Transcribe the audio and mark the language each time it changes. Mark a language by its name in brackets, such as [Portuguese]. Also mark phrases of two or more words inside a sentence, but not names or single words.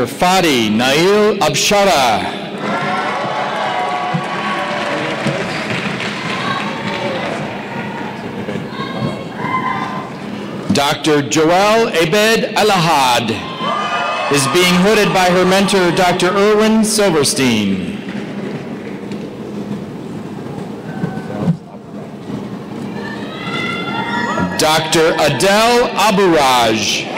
[English] Fadi Nail Abshara. Dr. Joelle Abed Alahad is being hooded by her mentor, Dr. Irwin Silverstein. Dr. Adele Aburaj.